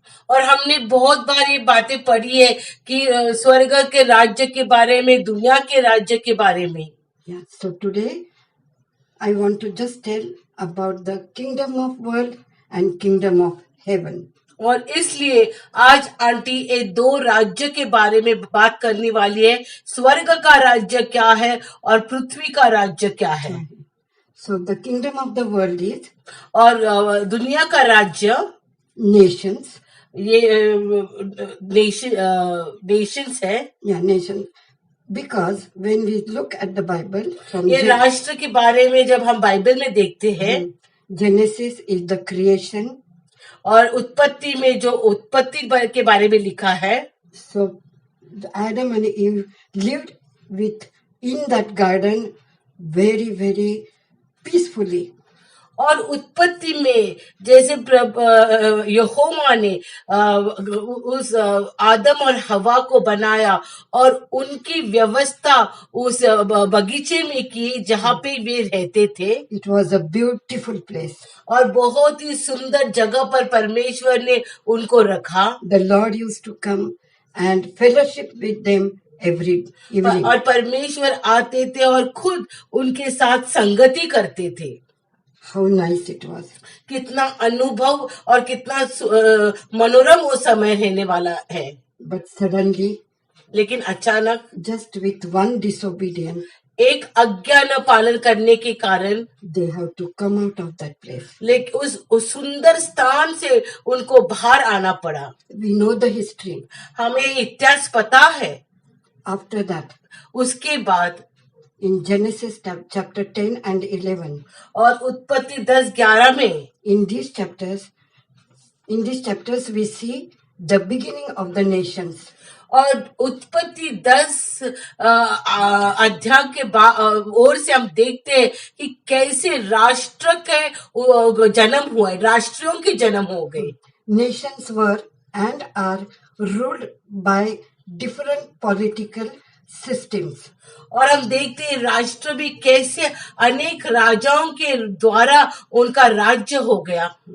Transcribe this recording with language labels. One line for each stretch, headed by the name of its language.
Hindi: और हमने बहुत बार ये बातें पढ़ी है कि स्वर्ग के राज्य के बारे में, दुनिया के राज्य के बारे में।
English: Yeah. So today I want to just tell about the kingdom of world and kingdom of heaven.
Hindi: और इसलिए आज आंटी ये दो राज्य के बारे में बात करने वाली है, स्वर्ग का राज्य क्या है और पृथ्वी का राज्य क्या है।
English: So the kingdom of the world is
Hindi: और दुनिया का राज्य
English: nations.
Hindi: ये नेशंस है।
English: Yeah, nations. Because when we look at the Bible from
Hindi: ये राष्ट्र के बारे में जब हम बाइबल में देखते हैं,
English: Genesis is the creation.
Hindi: और उत्पत्ति में जो उत्पत्ति के बारे में लिखा है,
English: So Adam and Eve lived in that garden very, very peacefully.
Hindi: और उत्पत्ति में जैसे यहोवा ने उस आदम और हवा को बनाया और उनकी व्यवस्था उस बगीचे में की जहाँ पे वे रहते थे।
English: It was a beautiful place.
Hindi: और बहुत ही सुंदर जगह पर परमेश्वर ने उनको रखा।
English: The Lord used to come and fellowship with them every evening.
Hindi: और परमेश्वर आते थे और खुद उनके साथ संगति करते थे।
English: How nice it was.
Hindi: कितना अनुभव और कितना मनोरम वो समय रहने वाला है।
English: But suddenly,
Hindi: लेकिन अचानक
English: just with one disobedience,
Hindi: एक आज्ञा न पालन करने के कारण
English: they have to come out of that place.
Hindi: लेकिन उस सुंदर स्थान से उनको बाहर आना पड़ा।
English: We know the history.
Hindi: हमें इतिहास पता है।
English: After that,
Hindi: उसके बाद
English: in Genesis chapter 10 and 11,
Hindi: और उत्पत्ति 10-11 में
English: in these chapters we see the beginning of the nations.
Hindi: और उत्पत्ति 10 अध्याय के ओर से हम देखते हैं कि कैसे राष्ट्र के जन्म हुए, राष्ट्रों के जन्म हो गए।
English: Nations were and are ruled by different political systems.
Hindi: और हम देखते हैं राष्ट्र भी कैसे अनेक राजाओं के द्वारा उनका राज्य हो गया।